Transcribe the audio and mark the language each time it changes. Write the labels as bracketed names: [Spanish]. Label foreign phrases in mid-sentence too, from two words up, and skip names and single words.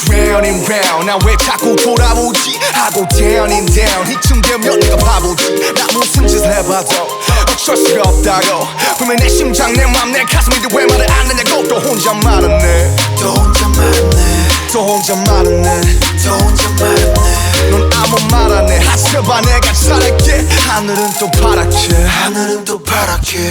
[English] round and round [Korean] 나 왜 자꾸 돌아오지 하고 [English] down and down [Korean] 이쯤 되면 내가 바보지 나 무슨 짓을 해봐도 어쩔 수가 없다고 분명 내 심장 내 맘 내 가슴인데 왜 말을 안 하냐고 또 혼자 말았네 또 혼자 말았네 또 혼자 말았네 또 혼자 말았네 넌 아무 말 안 해 하셔봐 내가 잘할게 하늘은 또 파랗게 하늘은 또 파랗게